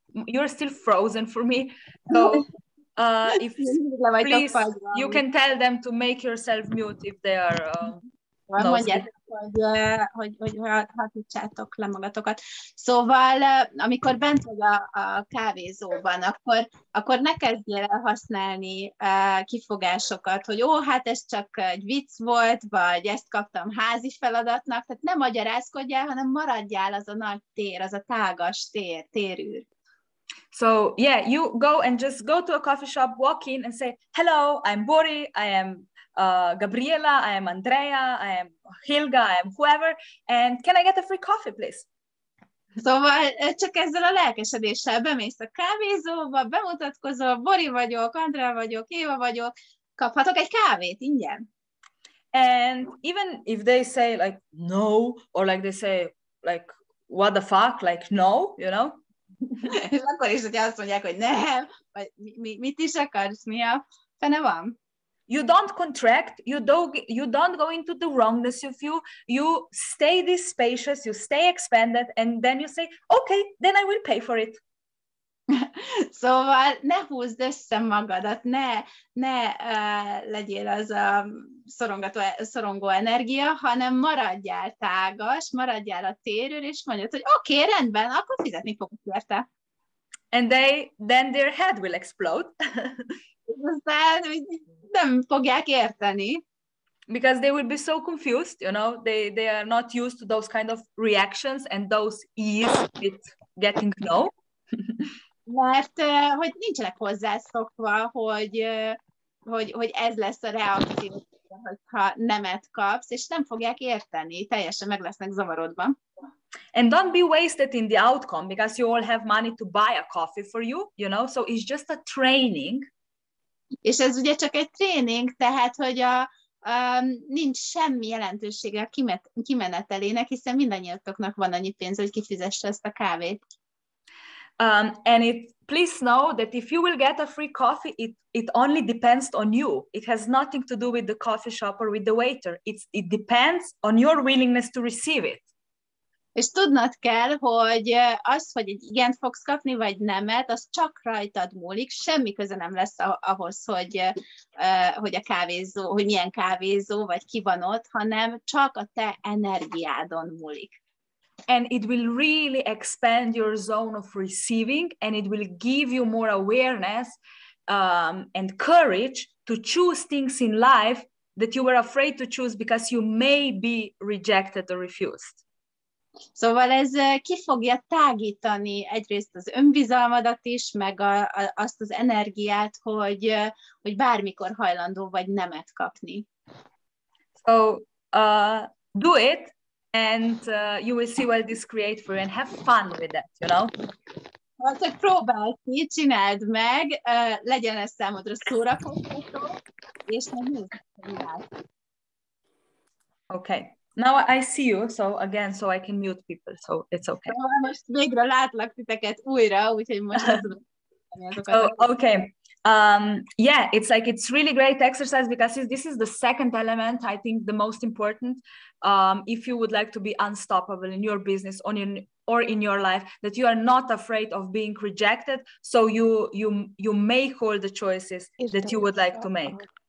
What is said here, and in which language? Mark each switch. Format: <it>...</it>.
<en>You're still frozen for me. So, if please, you can tell them to make yourself mute if they are.</en> <hu>Mondjátok, hogy hatítsátok le magatokat. Szóval, amikor bent vagy a kávézóban, akkor ne kezdjél el használni kifogásokat, hogy hát ez csak egy vicc volt, vagy ezt kaptam házi feladatnak, tehát ne magyarázkodjál, hanem maradjál az a nagy tér, az a tágas térűr.</hu> <en>So yeah, you go and just go to a coffee shop, walk in and say, hello, I'm Bori, I am Gabriela, I am Andrea, I am Hilga, I am whoever, and can I get a free coffee, please?</en> <hu>Szóval csak ezzel a lelkesedéssel bemész a kávézóba, bemutatkozol, Bori vagyok, Andrea vagyok, Éva vagyok, kaphatok egy kávét ingyen?</hu> <en>And even if they say like no, or like they say like what the fuck, like no, you know?</en> <hu>És akkor is, hogyha azt mondják, hogy nem, vagy mit is akarsz, mi a fene van?</hu> <en>You don't contract, you don't go into the wrongness of you stay this spacious, you stay expanded, and then you say, okay, then I will pay for it.</en> <hu>Szóval ne húzd össze magadat, ne legyél az a szorongó energia, hanem maradjál tágas, maradjál a térőr, és mondjad, hogy oké, rendben, akkor fizetni fogok érte.</hu> <en>And then their head will explode.</en> <hu>Aztán nem fogják érteni.</hu> <en>Because they will be so confused, you know, they are not used to those kind of reactions and those ease with getting no.</en> <hu>Mert hogy nincsenek hozzászokva, hogy ez lesz a reakció, ha nemet kapsz, és nem fogják érteni, teljesen meg lesznek zavarodva.</hu> <en>And don't be wasted in the outcome, because you all have money to buy a coffee for you, you know, so it's just a training.</en> <hu>És ez ugye csak egy tréning, tehát, hogy nincs semmi jelentősége a kimenetelének, hiszen mindannyiatoknak van annyi pénz, hogy kifizesse ezt a kávét.</hu> <en>And please know that if you will get a free coffee, it only depends on you. It has nothing to do with the coffee shop or with the waiter. It depends on your willingness to receive it.</en> <hu>És tudnod kell, hogy az, hogy egy igent fogsz kapni, vagy nemet, az csak rajtad múlik, semmi köze nem lesz ahhoz, hogy a kávézó, hogy milyen kávézó, vagy ki van ott, hanem csak a te energiádon múlik.</hu> <en>And it will really expand your zone of receiving, and it will give you more awareness and courage to choose things in life that you were afraid to choose because you may be rejected or refused.</en> <hu>Szóval ez ki fogja tágítani egyrészt az önbizalmadat is, meg azt az energiát, hogy bármikor hajlandó vagy nemet kapni.</hu> <en>So do it, and you will see what this creates for you, and have fun with that, you know?</en> <hu>Hát, próbáld ki, csináld meg, legyen ez számodra szórakoztató, és megnézd, hogy látsz.</hu> <en>Okay. Now I see you, so I can mute people, so it's okay.</en> <hu>Most végre látlak titeket újra, úgyhogy most</hu> <en>okay. Yeah, it's really great exercise, because this is the second element, I think the most important, if you would like to be unstoppable in your business or in your life, that you are not afraid of being rejected, so you make all the choices that you would like to make.</en>